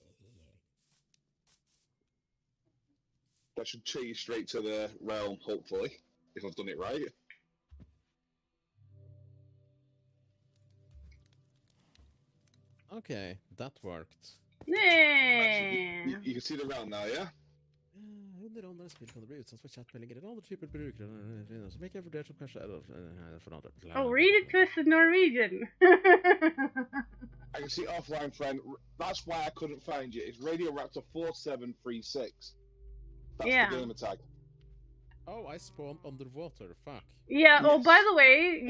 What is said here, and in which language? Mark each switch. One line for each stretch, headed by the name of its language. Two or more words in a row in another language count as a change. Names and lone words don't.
English: That should take you straight to the realm, hopefully, if I've done it right. Okay, that worked. Yeah. You can see the realm now, yeah?
Norwegian: Under andra spill kan det bli utsatt for chattmeldinger eller andre typer brukere som ikke er vurdert som kanskje for andre.
English: Oh, read it to us in Norwegian. I can see offline, friend. That's why I couldn't find you. It's Radio Raptor 4736. That's Yeah. the gamer tag. Oh, I spawned underwater. Fuck. Yeah, oh, Yes. by the way, you